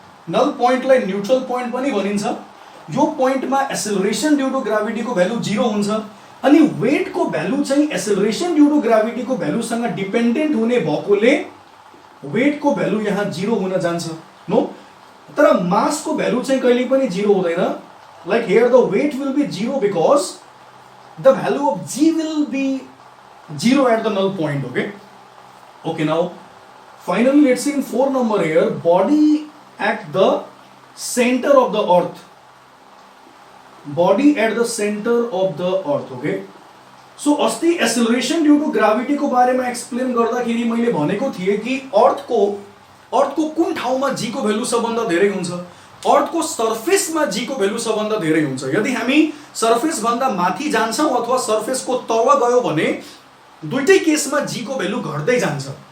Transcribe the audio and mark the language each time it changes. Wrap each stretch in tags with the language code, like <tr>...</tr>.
<ne>नल पोइन्टलाई neutral point पनि भनिन्छ। यो पोइन्टमा एसेलरेसन ड्यू टु ग्राभिटीको भ्यालु 0 हुन्छ अनि वेटको भ्यालु चाहिँ एसेलरेसन ड्यू टु ग्राभिटीको भ्यालुसँग डिपेन्डेन्ट हुने भएकोले वेटको भ्यालु यहाँ 0 हुन जान्छ। नो, तर मासको भ्यालु चाहिँ कहिले पनि 0 हुँदैन।</ne> <en>Like here the weight will be 0 because the value of g will be 0 at the null point. Okay, now finally let's see in 4 number here, body at the center of the earth, body at the center of the earth।</en> <ne>Okay, so अस्ति acceleration due to gravity को बारेमा explain गर्दाखेरि मैले भनेको थिए कि अर्थको कुन ठाउँमा g को भ्यालु सबभन्दा धेरै हुन्छ, अर्थको सर्फेसमा g को भ्यालु सबभन्दा धेरै हुन्छ। यदि हामी सर्फेस भन्दा माथि जान्छौं अथवा सर्फेसको तल गयो भने दुईटै केसमा g को भ्यालु घट्दै जान्छ।</ne>